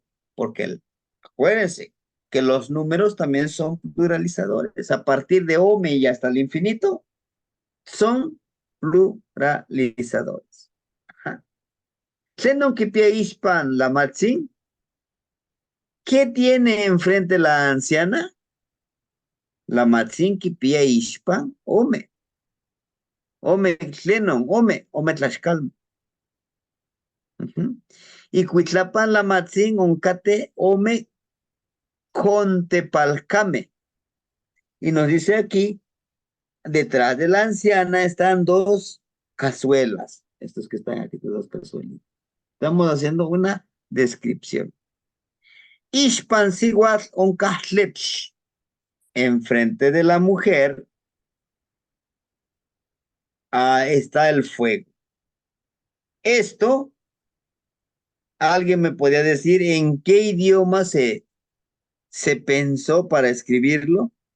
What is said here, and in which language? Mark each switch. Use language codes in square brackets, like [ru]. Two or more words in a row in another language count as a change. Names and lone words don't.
[es] Porque acuérdense que los números también son pluralizadores. A partir de Ome y hasta el infinito, son pluralizadores. Ajá. [nah] Tlenon kipia ishpan la matzin. [es] ¿Qué tiene enfrente la anciana? [nah] La matzin kipia ishpan ome. Ome tlenon, ome tlaxcal. Y cuitlapan la matzin oncate ome contepalcame. [es] Y nos dice aquí, detrás de la anciana están dos cazuelas. Estos que están aquí, dos cazuelas. Estamos haciendo una descripción. [nah] Ishpan siguas oncahlepsh. [es] Enfrente de la mujer está el fuego. Esto, alguien me podría decir en qué idioma se pensó para escribirlo.